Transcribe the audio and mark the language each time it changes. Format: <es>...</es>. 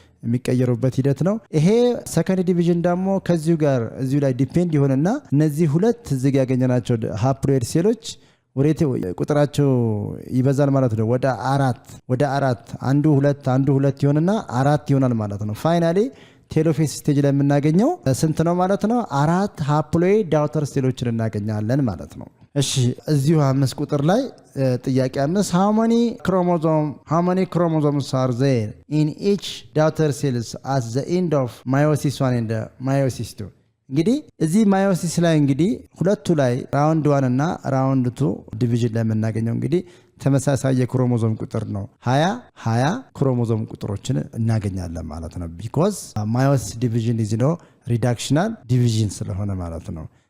<am>የሚቀየሩበት ሂደት ነው። ይሄ ሰከንድ ዲቪዥን ደግሞ ከዚሁ ጋር እዚሁ ላይ ዲፔንድ ይሆንና እነዚህ ሁለት እዚህ ያገኘናቸው ሃፕሎይድ ሴሎች ወሬቴ ቁጥራቸው ይበዛል ማለት ነው። ወደ አራት አንዱ ሁለት ይሆንና አራት ይሆናል ማለት ነው። ፋይናሊ ቴሎፌስ ስቴጅ ላይ የምናገኘው ስንት ነው ማለት ነው? 4 ሃፕሎይድ ዳውተር ሴሎችን እናገኛለን ማለት ነው። እሺ እዚሁ 5 ቁጥር ላይ ጥያቄ 5</am> <en>how many chromosomes are there in each daughter cells at the end of meiosis 1 and meiosis 2?</en> <am>እንግዲህ እዚህ ማዮሲስ ላይ እንግዲህ ሁለቱ ላይ ራውንድ 1 እና ራውንድ 2 ዲቪዥን ላይ የምናገኘው እንግዲህ ተመሳሳይ የክሮሞዞም ቁጥር ነው። 20 ክሮሞዞም ቁጥሮችን እናገኛለን ማለት ነው።</am> <en>ቢኮዝ ማዮሲስ ዲቪዥን ኢዝ ኖ ሪዳክሽናል ዲቪዥን</en> <am>ስለሆነ ማለት ነው።</am>